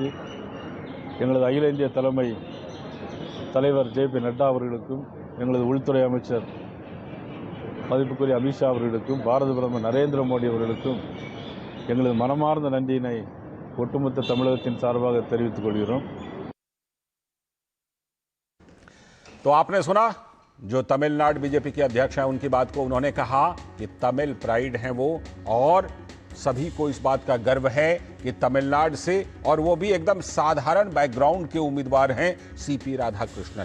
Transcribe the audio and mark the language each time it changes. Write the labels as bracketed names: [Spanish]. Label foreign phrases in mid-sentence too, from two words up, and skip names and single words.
[Tamil] எங்களது அகில இந்திய தலைவர் ஜே.பி. நட்டா அவர்களுக்கும், எங்களது உள்துறை அமைச்சர் மதிப்புக்குரிய அமித்ஷா அவர்களுக்கும், பாரத பிரதமர் நரேந்திர மோடி அவர்களுக்கும் எங்களது மனமார்ந்த நன்றியினை ஒட்டுமொத்த தமிழகத்தின் சார்பாக தெரிவித்துக் கொள்கிறோம். [Hindi] तो आपने सुना जो तमिलनाडु बीजेपी के अध्यक्ष हैं उनकी बात को। उन्होंने कहा कि [English] Tamil pride [Hindi] हैं वो और सभी को इस बात का गर्व है कि तमिलनाडु से, और वो भी एकदम साधारण बैकग्राउंड के उम्मीदवार हैं सीपी राधाकृष्णन।